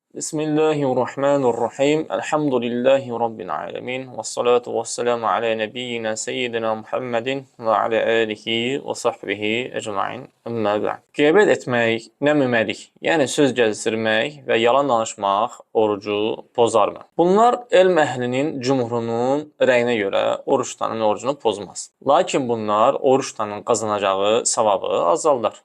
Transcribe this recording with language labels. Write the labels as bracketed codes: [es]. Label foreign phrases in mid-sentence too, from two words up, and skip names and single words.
[ar] بسم الله الرحمن الرحيم. الحمد لله رب العالمين. والصلاة والسلام على نبينا سيدنا محمد وعلى آله وصحبه أجمعين. أما بعد. [az] Qeybət etmək, nəməməlik, yəni söz gəzdirmək və yalan danışmaq orucu pozarmı? Bunlar elm əhlinin cumhurunun rəyinə görə oruç tutanın orucunu pozmaz. Lakin bunlar oruç tutanın qazanacağı savabı azaldar.